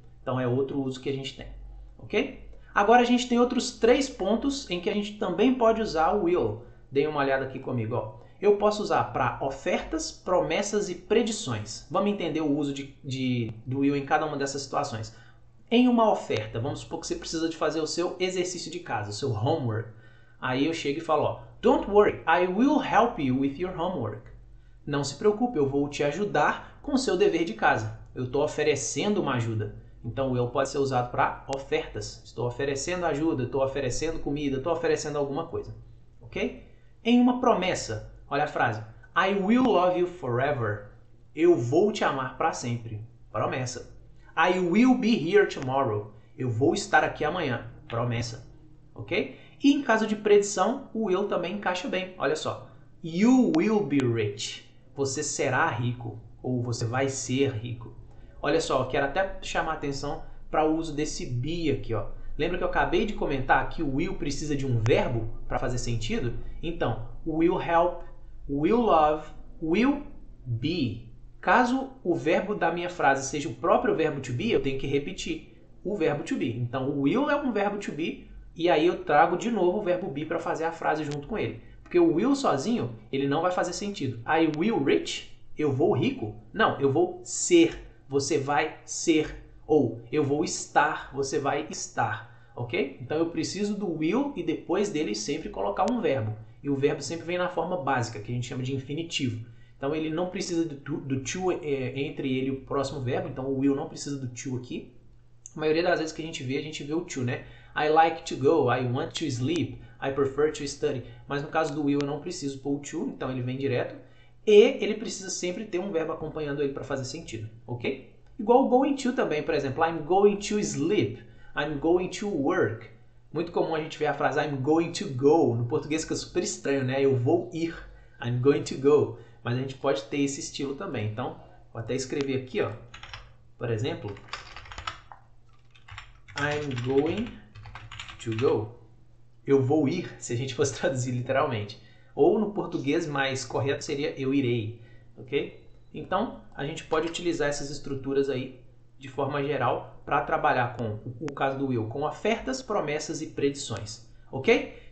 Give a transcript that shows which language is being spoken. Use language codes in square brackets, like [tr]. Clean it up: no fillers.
[pt] Então, é outro uso que a gente tem. Ok? Agora, a gente tem outros 3 pontos em que a gente também pode usar o will. Deem uma olhada aqui comigo, ó. Eu posso usar para ofertas, promessas e predições. Vamos entender o uso do will em cada uma dessas situações. Em uma oferta, vamos supor que você precisa de fazer o seu exercício de casa, o seu homework. Aí eu chego e falo, ó, [en] don't worry, I will help you with your homework. [pt] Não se preocupe, eu vou te ajudar com o seu dever de casa. Eu estou oferecendo uma ajuda. Então o will pode ser usado para ofertas. Estou oferecendo ajuda, estou oferecendo comida, estou oferecendo alguma coisa. Ok? Em uma promessa, olha a frase. [en] I will love you forever. [pt] Eu vou te amar para sempre. Promessa. [en] I will be here tomorrow. [pt] Eu vou estar aqui amanhã. Promessa. Ok? E em caso de predição, o will também encaixa bem. Olha só. [en] You will be rich. [pt] Você será rico. Ou você vai ser rico. olha só, quero até chamar a atenção para o uso desse be aqui, ó. Lembra que eu acabei de comentar que o will precisa de um verbo para fazer sentido? Então, will help, will love, will be. Caso o verbo da minha frase seja o próprio verbo to be, eu tenho que repetir o verbo to be. Então, o will é um verbo to be e aí eu trago de novo o verbo be para fazer a frase junto com ele. Porque o will sozinho, ele não vai fazer sentido. [en] I will rich, [pt] eu vou rico? Não, eu vou ser, você vai ser. Ou eu vou estar, você vai estar, ok? Então eu preciso do will e depois dele sempre colocar um verbo. E o verbo sempre vem na forma básica, que a gente chama de infinitivo. Então ele não precisa do to entre ele e o próximo verbo, então o will não precisa do to aqui. A maioria das vezes que a gente vê o to, né? [en] I like to go, I want to sleep, I prefer to study. [pt] Mas no caso do will eu não preciso pôr o to, então ele vem direto. E ele precisa sempre ter um verbo acompanhando ele para fazer sentido, ok? Igual o [en] going to [pt] também, por exemplo, [en] I'm going to sleep, I'm going to work. [pt] Muito comum a gente ver a frase [en] I'm going to go, [pt] no português fica super estranho, né? Eu vou ir, [en] I'm going to go. [pt] Mas a gente pode ter esse estilo também. Então, vou até escrever aqui, ó. Por exemplo, [en] I'm going to go. [pt] Eu vou ir, se a gente fosse traduzir literalmente. Ou no português mais correto seria eu irei, ok? Então, a gente pode utilizar essas estruturas aí de forma geral para trabalhar com o caso do will, com ofertas, promessas e predições, ok?